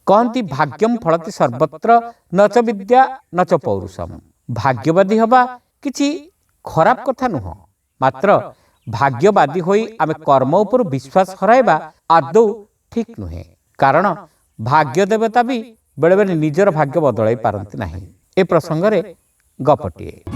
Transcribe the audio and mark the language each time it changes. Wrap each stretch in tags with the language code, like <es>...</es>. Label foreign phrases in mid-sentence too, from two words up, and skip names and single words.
<sa>कहती भाग्यम फलति सर्वत्र नच विद्या नच पौरुषम।</sa> <or>ଭାଗ୍ୟବାଦୀ ହେବା କିଛି ଖରାପ କଥା ନୁହେଁ, ମାତ୍ର ଭାଗ୍ୟବାଦୀ ହୋଇ ଆମେ କର୍ମ ଉପରେ ବିଶ୍ୱାସ ହରାଇବା ଆଦୌ ଠିକ ନୁହେଁ। କାରଣ ଭାଗ୍ୟ ଦେବତା ବି ବେଳେ ବେଳେ ନିଜର ଭାଗ୍ୟ ବଦଳାଇ ପାରନ୍ତି ନାହିଁ। ଏ ପ୍ରସଙ୍ଗରେ ଗପଟିଏ।</or>